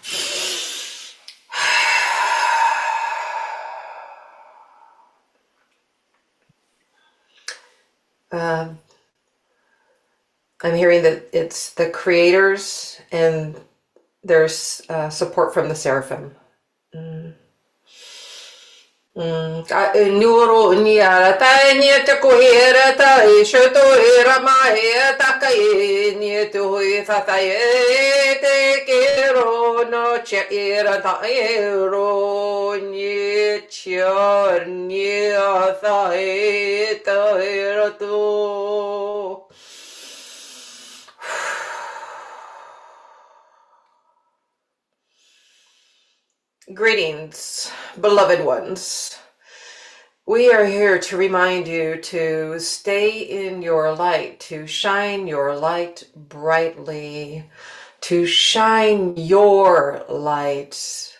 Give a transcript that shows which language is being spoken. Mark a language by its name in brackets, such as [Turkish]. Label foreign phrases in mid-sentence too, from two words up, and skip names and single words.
[English] I'm hearing that it's the creators and there's support from the seraphim. Nuro niara ta ni te kohera ta e shoto era mai ta kai ni te hui fa ta e te kero no che era ta e ro ni chor ni ta e ta era tu. Greetings, beloved ones. We are here to remind you to stay in your light, to shine your light brightly, to shine your light.